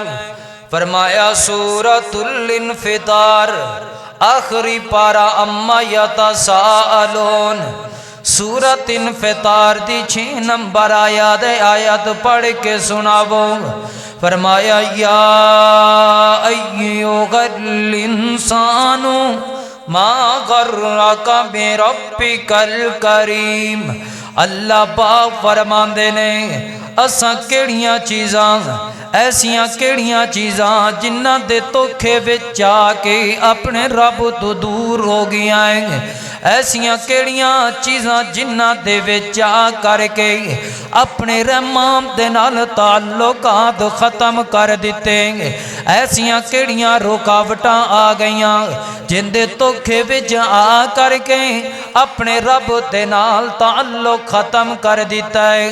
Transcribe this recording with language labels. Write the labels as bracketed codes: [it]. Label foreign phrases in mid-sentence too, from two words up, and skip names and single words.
[pa] فرمایا سورۃ الانفطار آخری پارہ عم یتساءلون سورت انفطار دی 6 نمبر آیت پڑھ کے سناوو. [ar] فرمایا يا أيها الإنسان ما غرك بربك الكريم. [pa] اللہ پاک فرماندے نے اساں کیہڑیاں چیزاں ایسیاں کیہڑیاں چیزاں جنہاں دے دھوکے وچ آکے اپنے رب توں دور ہو گئیاں ہیں، ایسیاں کیہڑیاں چیزاں جنہاں دے وچ آ کر کے اپنے رحمان دے نال تعلقات ختم کر دتے، ایسیاں کیہڑیاں رکاوٹاں آ گئیاں جندے دھوکے وچ آ کر کے اپنے رب دے نال تعلق ختم کر دتا ہے.